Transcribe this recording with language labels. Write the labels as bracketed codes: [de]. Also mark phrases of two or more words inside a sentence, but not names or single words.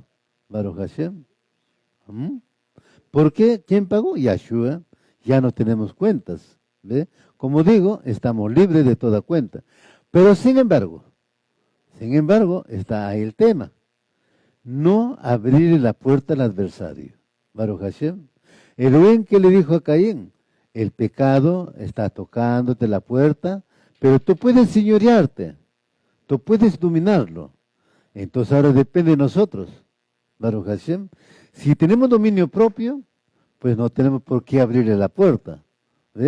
[he] ברוך השם. [es] ¿Por qué? ¿Quién pagó? Yeshua. Ya no tenemos cuentas. ¿Ve? Como digo, estamos libres de toda cuenta. Pero sin embargo, está ahí el tema. No abrir la puerta al adversario. [he] ברוך השם. [es] Elohim que le dijo a Caín: el pecado está tocándote la puerta, pero tú puedes señorearte, tú puedes dominarlo. Entonces ahora depende de nosotros, [he] ברוך השם. [es] Si tenemos dominio propio, pues no tenemos por qué abrirle la puerta, ¿ve?